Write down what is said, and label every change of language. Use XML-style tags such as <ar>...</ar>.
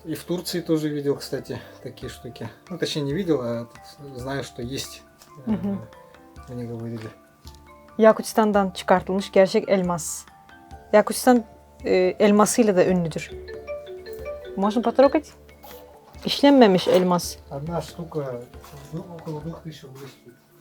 <ru>И в Турции тоже видел, кстати, такие штуки. Ну, точнее, не видел, а знаю, что есть. Мне говорили.</ru> <tr>Yakutistan'dan çıkartılmış gerçek elmas. Yakutistan elmasıyla da ünlüdür.</tr> <ru>Можно потрогать?</ru> <tr>İşlenmemiş elmas.</tr> <ru>Одна штука около 2000 рублей стоит.</ru>